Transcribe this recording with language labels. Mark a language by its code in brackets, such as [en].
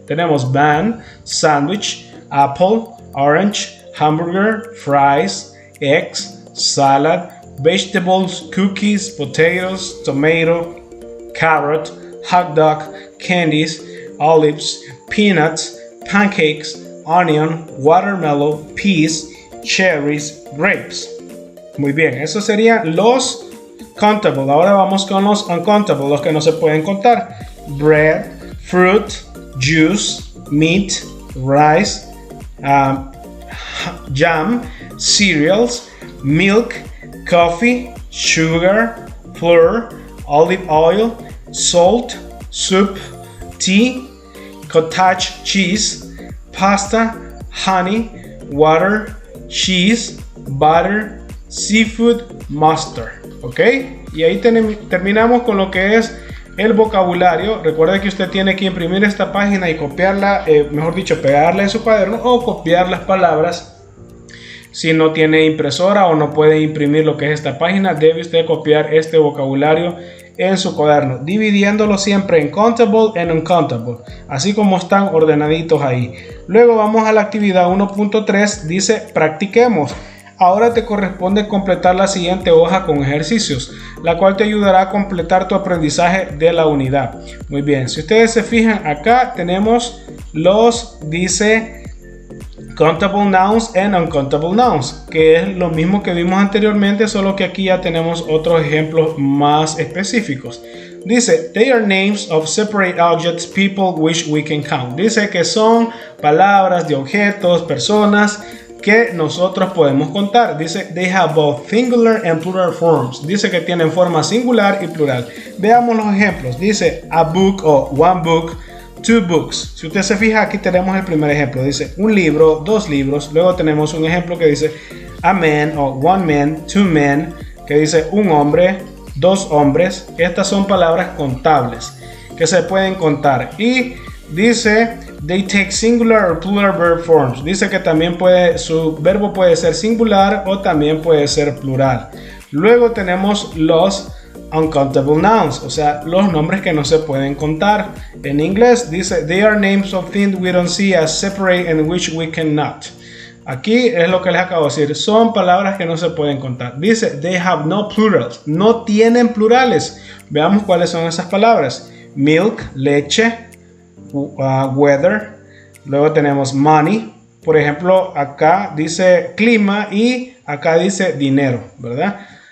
[en] Tenemos van, sandwich, apple, orange, hamburger, fries, eggs, salad, vegetables, cookies, potatoes, tomato, carrot, hot dog, candies, olives, peanuts, pancakes, onion, watermelon, peas, cherries, grapes. [es] Muy bien, esos serían los countable. Ahora vamos con los uncountable, los que no se pueden contar. [en] Bread, fruit, juice, meat, rice, jam, cereals, milk, coffee, sugar, flour, olive oil, salt, soup, tea, cottage cheese, pasta, honey, water, cheese, butter, seafood, mustard. ¿Ok? [es] Y ahí terminamos con lo que es el vocabulario. Recuerde que usted tiene que imprimir esta página y copiarla, mejor dicho, pegarla en su cuaderno o copiar las palabras. Si no tiene impresora o no puede imprimir lo que es esta página, debe usted copiar este vocabulario en su cuaderno, dividiéndolo siempre en countable y uncountable, así como están ordenaditos ahí. Luego vamos a la actividad 1.3, dice practiquemos. Ahora te corresponde completar la siguiente hoja con ejercicios, la cual te ayudará a completar tu aprendizaje de la unidad. Muy bien, si ustedes se fijan acá tenemos dice countable nouns and uncountable nouns, que es lo mismo que vimos anteriormente, solo que aquí ya tenemos otros ejemplos más específicos. [en] Dice, they are names of separate objects people which we can count. [es] Dice que son palabras de objetos, personas que nosotros podemos contar. [en] Dice, they have both singular and plural forms. [es] Dice que tienen forma singular y plural. Veamos los ejemplos. [en] Dice, a book o one book, two books. [es] Si usted se fija, aquí tenemos el primer ejemplo. Dice un libro, dos libros. Luego tenemos un ejemplo que dice a man o one man, two men, que dice un hombre, dos hombres. Estas son palabras contables que se pueden contar. [en] Y dice they take singular or plural verb forms. [es] Dice que también su verbo puede ser singular o también puede ser plural. Luego tenemos los uncountable nouns, o sea, los nombres que no se pueden contar. [en] En inglés dice, they are names of things we don't see as separate and which we cannot. [es] Aquí es lo que les acabo de decir, son palabras que no se pueden contar. Dice, they have no plurals, no tienen plurales. Veamos cuáles son esas palabras. Milk, leche, weather. Luego tenemos money, Por ejemplo, acá dice clima y acá dice dinero, ¿verdad?